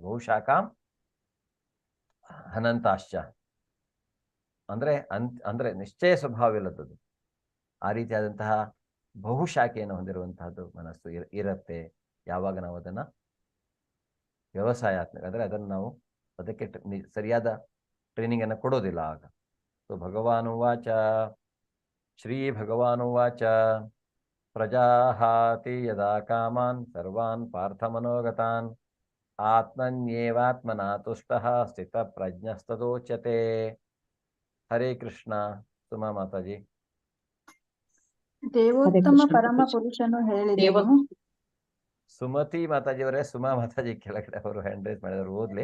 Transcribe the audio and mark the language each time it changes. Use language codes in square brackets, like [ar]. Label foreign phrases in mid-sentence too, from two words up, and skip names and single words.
[sa] ಬಹುಶಾಖಾಂ ಅನಂತಾಶ್ಚ [kn] ಅಂದ್ರೆ ನಿಶ್ಚಯ ಸ್ವಭಾವವಿಲ್ಲದದ್ದು. ಆ ರೀತಿಯಾದಂತಹ ಬಹುಶಾಖೆಯನ್ನು ಹೊಂದಿರುವಂತಹದ್ದು ಮನಸ್ಸು ಇರುತ್ತೆ ಯಾವಾಗ ನಾವು ಅದನ್ನ ವ್ಯವಸಾಯಾತ್ಮಕ, ಅಂದ್ರೆ ಅದನ್ನು ನಾವು ಅದಕ್ಕೆ ಸರಿಯಾದ ಟ್ರೈನಿಂಗ್ ಅನ್ನು ಕೊಡೋದಿಲ್ಲ ಆಗ. [sa] ಸೊ ಭಗವಾನುವಾಚ, ಶ್ರೀ ಭಗವಾನುವಾಚ, ಪ್ರಜಾಹಾತಿ ಯದಾ ಕಾಮಾನ್ ಸರ್ವಾನ್ ಪಾರ್ಥ ಮನೋಗತಾನ್ ಆತ್ಮನ್ಯೇವಾತ್ಮನಾ ತುಷ್ಟಃ ಸ್ಥಿತ ಪ್ರಜ್ಞಸ್ತದೋಚ್ಯತೆ. [kn] ಹರೇ ಕೃಷ್ಣ. ಸುಮಾ ಮಾತಾಜಿ. ದೇವೋತ್ತಮ ಪರಮ ಪುರುಷನು ಹೇಳಿದನು. ಸುಮತಿ ಮಾತಾಜಿ ಅವರೇ, ಸುಮಾ ಮಾತಾಜಿ ಕೆಳಗಡೆ ಅವರು [en] hand raise [kn] ಮಾಡಿದ್ರು, ಓದ್ಲಿ.